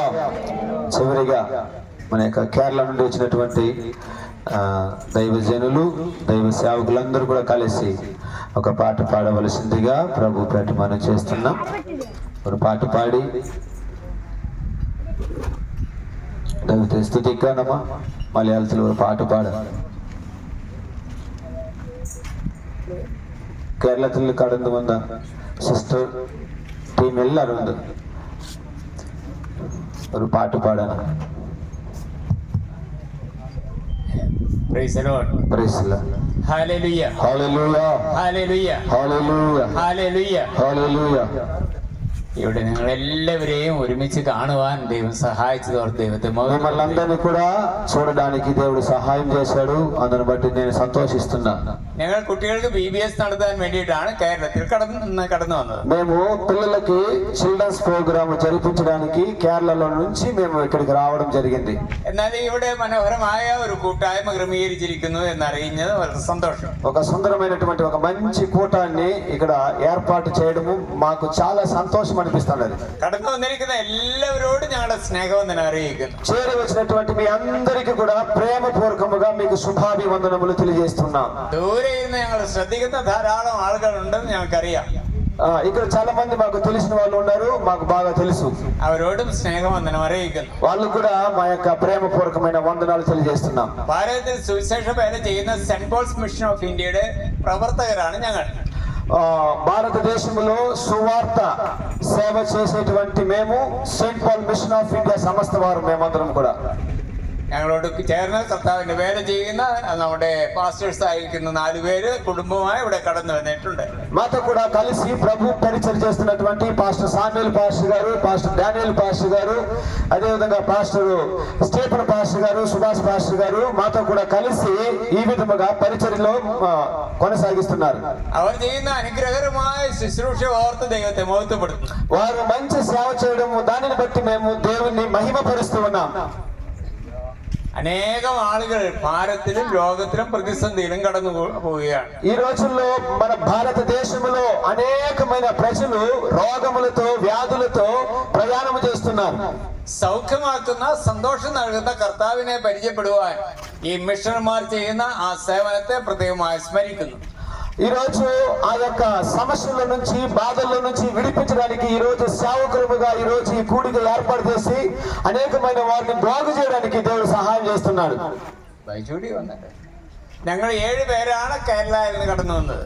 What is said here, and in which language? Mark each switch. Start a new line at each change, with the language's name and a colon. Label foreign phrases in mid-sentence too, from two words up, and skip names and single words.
Telugu: చివరిగా మన యొక్క కేరళ నుండి వచ్చినటువంటి దైవజనులు దైవ సేవకులందరూ కూడా కలిసి ఒక పాట పాడవలసిందిగా ప్రభు పేట మనం చేస్తున్నాం. ఒక పాట పాడి
Malayalam: దైవത്തെ സ്തുതിക്കാനമ്മ മലയാളത്തിൽ ഒരു പാട്ട് പാടാം. കേരളത്തിൽ കടന്നു വന്ന സിസ്റ്റർ ടീം എല്ലാവരും ഉണ്ട്. ഒരു പാട്ട് പാടാനാണ്.
English: Praise the Lord. Praise the Lord. Hallelujah. Hallelujah. Hallelujah. Hallelujah. Hallelujah. Hallelujah.
Malayalam: ഇവിടെ നിങ്ങൾ എല്ലാവരെയും ഒരുമിച്ച് കാണുവാൻ ദൈവം സഹായിച്ചതോർ ദൈവത്തെ
Telugu: మిమ్మల్ని అందరినీ కూడా చూడడానికి దేవుడు సహాయం చేశాడు. అందుని బట్టి నేను సంతోషిస్తున్నా.
Malayalam: ഞങ്ങൾ കുട്ടികൾക്ക് BBS നടത്താൻ വേണ്ടിയിട്ടാണ് കേരളത്തിൽ കടന്നു വന്നത്.
Telugu: మేము పిల్లలకి
English: children's program
Telugu: జరిపించడానికి కేరళలో నుంచి మేము ఇక్కడికి రావడం జరిగింది.
Malayalam: എന്നാൽ ഇവിടെ മനോഹരമായ ഒരു കൂട്ടായ്മ ക്രമീകരിച്ചിരിക്കുന്നു എന്നറിയുന്നത് വളരെ സന്തോഷം.
Telugu: ఒక సుందరమైనటువంటి ఒక మంచి కూటాన్ని ఇక్కడ ఏర్పాటు చేయడము మాకు చాలా సంతోషం అనిపిస్తున్నది.
Malayalam: കടന്നു വന്നിരിക്കുന്ന എല്ലാവരോടും ഞങ്ങളുടെ സ്നേഹവന്ദനം അറിയിക്കുന്നു.
Telugu: చేరి వచ్చినటువంటి మీ అందరికీ కూడా ప్రేమపూర్వకముగా మీకు శుభాభివందనములు తెలియజేస్తున్నాం.
Malayalam: ദൂരെ ഇരുന്ന് ഞങ്ങൾ ശ്രദ്ധിക്കുന്ന ധാരാളം ആളുകളുണ്ടെന്ന് ഞങ്ങൾക്കറിയാം.
Telugu: ఇక్కడ చాలా మంది మాకు తెలిసిన వాళ్ళు ఉన్నారు, మాకు బాగా తెలుసు.
Malayalam: അവരോടും സ്നേഹവന്ദനം അറിയിക്കുന്നു.
Telugu: వాళ్ళు కూడా మా యొక్క ప్రేమపూర్వకమైన వందనాలు తెలియజేస్తున్నాం.
Malayalam: ഭാരതത്തിൽ സുവിശേഷ വേല ചെയ്യുന്ന സെന്റ് പോൾസ് മിഷൻ ഓഫ് ഇന്ത്യയുടെ പ്രവർത്തകരാണ് ഞങ്ങൾ.
Telugu: భారతదేశంలో సువార్త సేవ చేసేటువంటి మేము సెయింట్ పాల్ మిషన్ ఆఫ్ ఇండియా సంస్థ వారు మేమందరం కూడా
Malayalam: ഞങ്ങളോട് ചേർന്ന് കർത്താവിന്റെ വേല ചെയ്യുന്ന നമ്മുടെ പാസ്റ്റേഴ്സ് ആയിരിക്കുന്ന 4 പേര് കുടുംബമായി ഇവിടെ കടന്നു വന്നിട്ടുണ്ട്.
Telugu: మాతో కూడా కలిసి ప్రభు పరిచయం చేస్తున్నటువంటి పాస్టర్ సామ్యుల్ పాస్టర్ గారు, పాస్టర్ డానియల్ పాస్టర్ గారు, అదేవిధంగా పాస్టర్ స్టీఫెన్ పాస్టర్ గారు, సుభాష్ పాస్టర్ గారు మాతో కూడా కలిసి ఈ విధముగా పరిచర్యలో కొనసాగిస్తున్నారు.
Malayalam: അവർ ചെയ്യുന്ന അനുഗ്രഹകരമായ ശുശ്രൂഷ ഓർത്ത് ദൈവത്തെ മഹത്വപ്പെടുത്തുന്നു.
Telugu: వారు మంచి సేవ చేయడం దానిని బట్టి మేము దేవుణ్ణి మహిమపరుస్తూ ఉన్నాం.
Malayalam: അനേകം ആളുകൾ ഭാരത്തിലും ലോകത്തിലും പ്രതിസന്ധിയിലും കടന്നു പോവുകയാണ്.
Telugu: ఈ రోజుల్లో మన భారతదేశంలో అనేకమైన ప్రజలు రోగములతో వ్యాధులతో ప్రయాణం చేస్తున్నారు.
Malayalam: സൗഖ്യമാക്കുന്ന സന്തോഷം നൽകുന്ന കർത്താവിനെ പരിചയപ്പെടുവാൻ ഈ മിഷണർമാർ ചെയ്യുന്ന ആ സേവനത്തെ പ്രത്യേകമായി സ്മരിക്കുന്നു.
Telugu: ఈ రోజు ఆ యొక్క సమస్యల నుంచి బాధల నుంచి విడిపించడానికి ఈ రోజు సేవకులుగా ఈ రోజు ఈ కూడిక ఏర్పాటు చేసి అనేకమైన వారిని బాగు చేయడానికి దేవుడు సహాయం చేస్తున్నాడు.
Malayalam: ബൈജൂടി വന്നിട്ട് ഞങ്ങൾ 7 പേരാണ് കേരളയിൽ നിന്ന് കടന്നു വന്നത്.